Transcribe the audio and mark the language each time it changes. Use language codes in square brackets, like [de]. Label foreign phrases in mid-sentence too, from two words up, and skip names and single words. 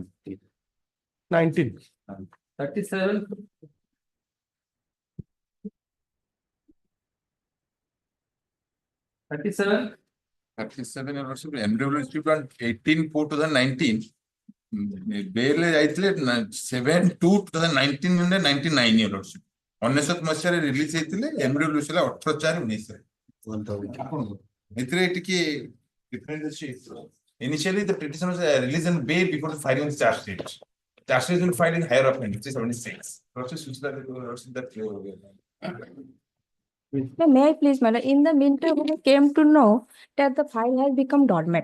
[en] 19. 37. 37. 37 your lordship, MW issued on 18/4/2019. [or] Bail ଯାଇଥିଲେ 7/2/2019 ରେ 99 [en] your lordship. [or] 19 ମସିହାରେ ରିଲିଜ ହେଇଥିଲେ, MW ହେଲା 18/4/19 ରେ। ଏଥିରେ ଟିକେ difference ଅଛି। [en] Initially, the petition was released on bail before the filing of the charge sheet. Charge sheet has been filed in higher offense, 376. Lordship, switch that. May I please, madam? In the meantime, we came to know that the file has become dormant.